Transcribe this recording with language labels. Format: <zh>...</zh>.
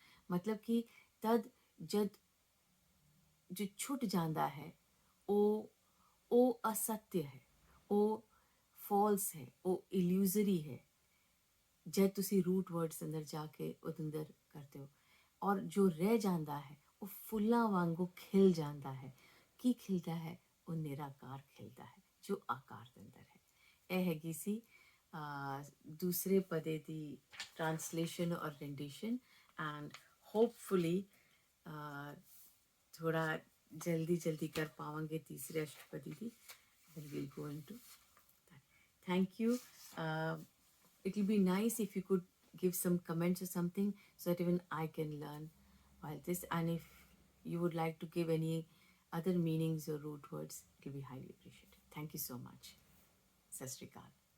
<hi>मतलब कि तद जद जो छुट</hi> <pa>ਜਾਂਦਾ ਹੈ ਉਹ ਅਸत्य ਹੈ, ਉਹ ਫਾਲਸ ਹੈ, ਉਹ ਇਲੂਜ਼ਰੀ ਹੈ ਜਦ ਤੁਸੀਂ ਰੂਟ ਵਰਡਸ ਅੰਦਰ ਜਾ ਕੇ ਉਹਦੇ ਅੰਦਰ ਕਰਦੇ ਹੋ। ਔਰ ਜੋ ਰਹਿ ਜਾਂਦਾ ਹੈ ਉਹ ਫੁੱਲਾਂ ਵਾਂਗੂ ਖਿਲ ਜਾਂਦਾ ਹੈ। ਕੀ ਖਿਲਦਾ ਹੈ? ਉਹ ਨਿਰਾਕਾਰ ਖਿਲਦਾ ਹੈ ਜੋ ਆਕਾਰ ਦੇ ਅੰਦਰ ਹੈ। ਇਹ ਹੈਗੀ ਸੀ ਦੂਸਰੇ ਪਦੇ ਦੀ ਟ੍ਰਾਂਸਲੇਸ਼ਨ ਔਰ ਰੈਂਡੀਸ਼ਨ।</pa> <en>and hopefully</en> <hi>थोड़ा जल्दी जल्दी कर पाएंगे तीसरे अष्टपदी की।</hi> <en>Then we'll go into that. Thank you. It will be nice if you could give some comments or something so that even I can learn while this. And if you would like to give any other meanings or root words, it will be highly appreciated. Thank you so much. Sat Sri Akal.</en>